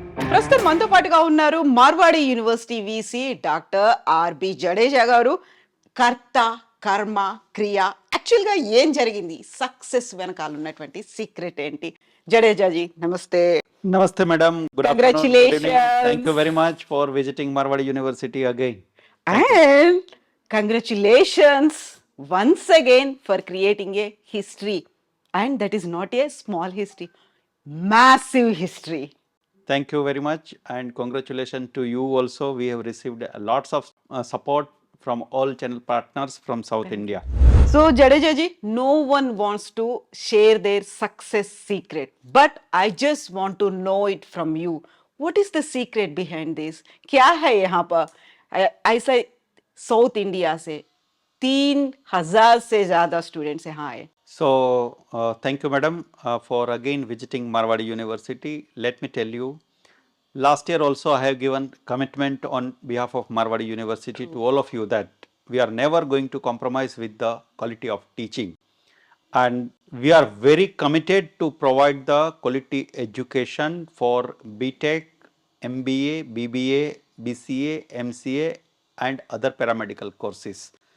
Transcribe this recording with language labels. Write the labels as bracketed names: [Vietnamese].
[Telugu] ప్రస్తుతం మనతో పాటుగా ఉన్నారు Marwadi university VC doctor RB Jadeja గారు. కర్త, కర్మ, క్రియ, యాక్చువల్గా ఏం జరిగింది, సక్సెస్ వెనకాల ఉన్నటువంటి సీక్రెట్ ఏంటి? జడేజాజీ నమస్తే. [English] Namaste, madam. Good afternoon. Congratulations. Good evening. Thank you very much for visiting Marwadi University again. And congratulations once again for creating a history. And that is not a small history, massive history. Thank you very much, and congratulations to you also. We have received lots of support from all channel partners from South India. So Jadejaji, no one wants to share their success secret, but I just want to know it from you. What is the secret behind this? [Hindi] क्या है यहाँ पर? ऐसा south India से 3,000 से ज़्यादा students यहाँ आए. [English] So, thank you, madam, for again visiting Marwadi University. Let me tell you, last year also I have given commitment on behalf of Marwadi University to all of you that we are never going to compromise with the quality of teaching, and we are very committed to provide the quality education for BTech, MBA, BBA, BCA, MCA and other paramedical courses.